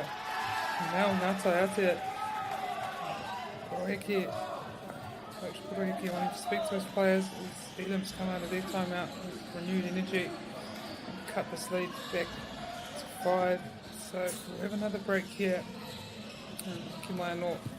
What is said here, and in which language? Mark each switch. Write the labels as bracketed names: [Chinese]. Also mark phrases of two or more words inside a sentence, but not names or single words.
[English] Now Ngātai Atea Koroheke, Coach Koroheke wanting to speak to his players as Elim's come out of their timeout with renewed energy and cut this lead back to 5. So we'll have another break here. [Māori] Ki mai anō.